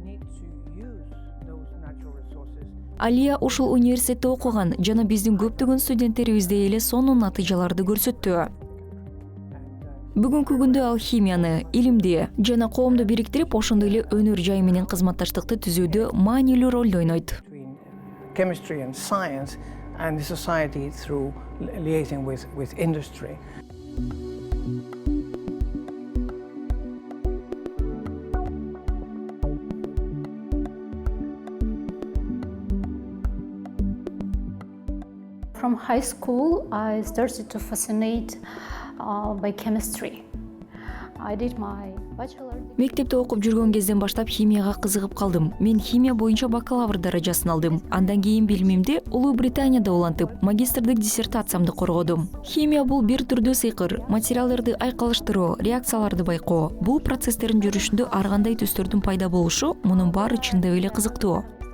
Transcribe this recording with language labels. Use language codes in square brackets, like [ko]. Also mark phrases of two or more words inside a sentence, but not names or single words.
[ky] Алия ушул университетте окуган жана биздин көптөгөн студенттерибиздей эле сонун натыйжаларды көрсөттү. Бүгүнкү күндө ал химияны, илимди жана коомду бириктирип, ошондой эле өнөр жай менен кызматташтыкты түзүүдө маанилүү ролду ойнойт. [en] Chemistry and science and the society through liaising with industry. From high school, I started to fascinate by chemistry. I did my bachelor. [ky] Мектепте окуп жүргөн кезден баштап химияга кызыгып калдым. Мен химия боюнча бакалавр даражасын алдым. Андан кийин билимимди Улуу Британияда улантып, магистрдик диссертациямды коргодум. Химия бул бир түрдүү сыйкыр. Материалдарды айкалыштыруу, реакцияларды байкоо. Бул процесстердин жүрүшүндө ар кандай түстөрдүн пайда болушу мунун баары чындап эле кызыктуу.